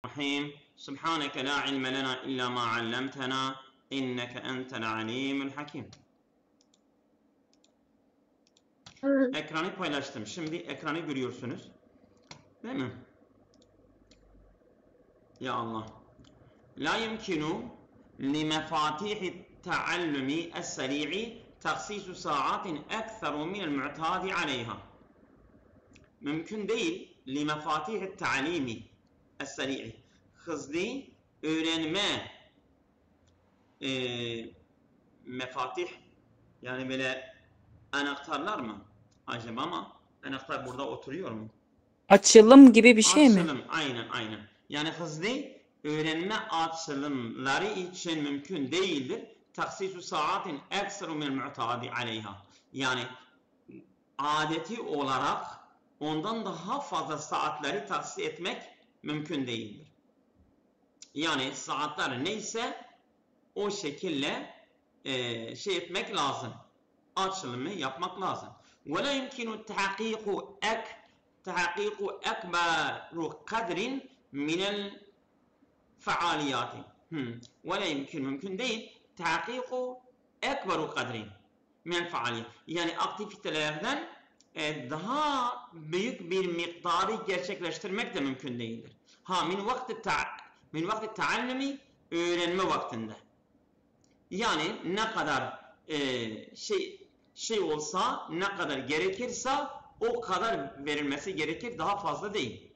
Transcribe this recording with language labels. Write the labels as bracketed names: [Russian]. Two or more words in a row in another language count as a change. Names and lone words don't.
[Arabic] الرحيم سبحانك لا علم لنا إلا ما علمتنا إنك أنت العليم الحكيم. [Turkish] Ekranı paylaştım. Şimdi ekranı görüyorsunuz. Değil mi? [Arabic] يا الله. لا يمكن لمفاتيح التعلم السريع تخصيص ساعات أكثر من المعتاد عليها. [Turkish] Mümkün değil. [Arabic] لمفاتيح التعليم السريع. [Turkish] Hızlı öğrenme mefatih, yani böyle anahtarlar mı acaba, ama anahtar burada oturuyor mu? Açılım gibi bir şey mi? Açılım, aynen. Yani hızlı öğrenme açılımları için mümkün değildir. [Arabic] تخصيص ساعات أكثر من المعتاد عليها. [Turkish] Yani adeti olarak ondan daha fazla saatleri tahsis etmek mümkün değildir. Yani saatler neyse o şekilde şey etmek lazım. Açılımı yapmak lazım. [Arabic] وَلَا يُمْكِنُ تَحَقِيقُ أَكْبَرُ قَدْرٍ مِنَ الْفَعَالِيَاتِ وَلَا يُمْكِنُ [Turkish] mümkün değil. [Arabic] تَحَقِيقُ أَكْبَرُ قَدْرٍ مِنَ الْفَعَالِيَاتِ [Turkish] yani aktivitelerden daha büyük bir miktarı gerçekleştirmek de mümkün değildir. [Arabic] من وقت التعلم [Turkish] öğrenme vaktinde. Yani ne kadar şey olsa, ne kadar gerekirse o kadar verilmesi gerekir, daha fazla değil.